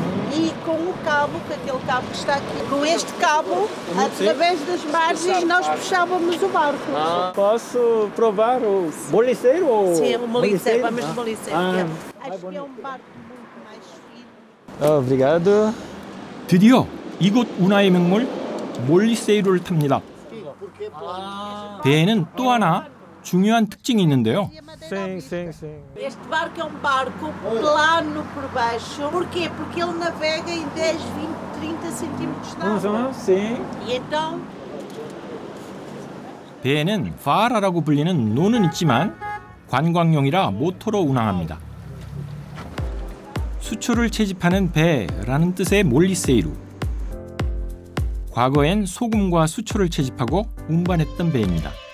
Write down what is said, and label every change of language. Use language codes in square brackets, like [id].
[pt] E com o cabo, com aquele cabo que está aqui, com este cabo, através das margens, nós puxávamos o barco. Posso provar o moliceiro? Sim, o moliceiro, vamos de moliceiro. Acho que é um barco muito mais fino. Obrigado. [ko] 드디어 이곳 운하의 명물 몰리세이루를 탑니다. 배에는 또 하나 중요한 특징이 있는데요. [pt] Sim, sim, sim. Este barco é um barco plano por baixo. Porquê? Porque ele navega em 10, 20, 30 centímetros de água. Sim. E então, [ko] 배에는 파라라고 불리는 노는 있지만 관광용이라 모터로 운항합니다. 수초를 채집하는 배라는 뜻의 몰리세이루. 과거엔 소금과 수초를 채집하고 운반했던 배입니다.